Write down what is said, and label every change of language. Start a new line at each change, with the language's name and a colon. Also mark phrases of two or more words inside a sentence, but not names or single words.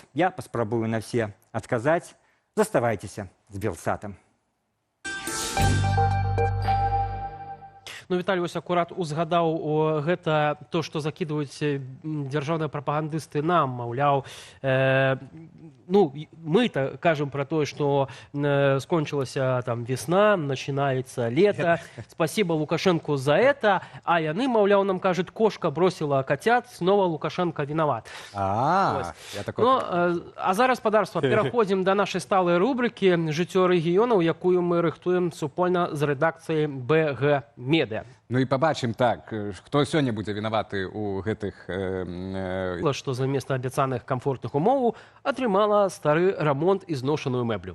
Belarusian: Я паспрабую на все адказаць. Заставайцеся з Белсатам. Ну, Віталій ось акурат узгадаў гэта то, што закідваюць дзяржаўныя прапагандысты нам, маўляў, ну,
Russian: мы-то кажем про то, что скончилась там весна, начинается лето. Спасибо Лукашенко за это.
Belarusian: А яны, маўляў,
Russian: нам кажут, кошка бросила котят, снова Лукашенко виноват.
Belarusian: А зараз, спадарства, пераходзім до нашай сталай рубрики «Жыццё рэгіёнаў», якую мы рыхтуем супольна з рэдакцыяй БГ Медыа. Ну і пабачым так, хто сёння будзе вінаваты ў гэтых... Што замест абяцаных камфортных умоваў атрымала стары рамонт і зношаную мэблю.